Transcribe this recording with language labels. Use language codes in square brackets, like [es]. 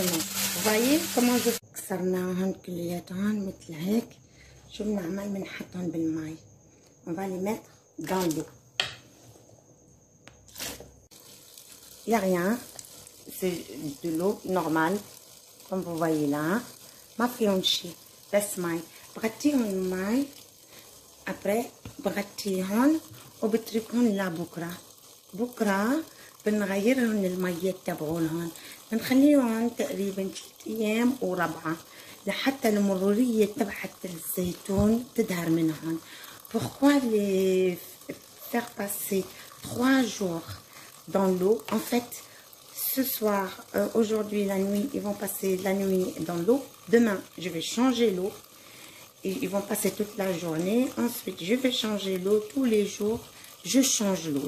[fr] Vous voyez comment je [ar] كسرناهن كلياتهم مثل هيك. شو بنعمل بنحطهم بالماء. [fr] On va les mettre dans l'eau. Il n'y a rien. C'est de l'eau normale comme vous voyez là. [ar] ما فيهم شيء بس ماء. بغطيهم الماء. Après بغطيهم وبتركهم بكره بنغيرهم المية تبعولهم بنخليهم تقريبا 3 أيام وربعة لحتى المرورية تبعت الزيتون تدهر منهم. [fr] Pourquoi les faire passer 3 jours dans l'eau? En fait, ce soir, aujourd'hui la nuit, ils vont passer la nuit dans l'eau. Demain, je vais changer l'eau. Ils vont passer toute la journée. Ensuite, je vais changer l'eau tous les jours. Je change l'eau.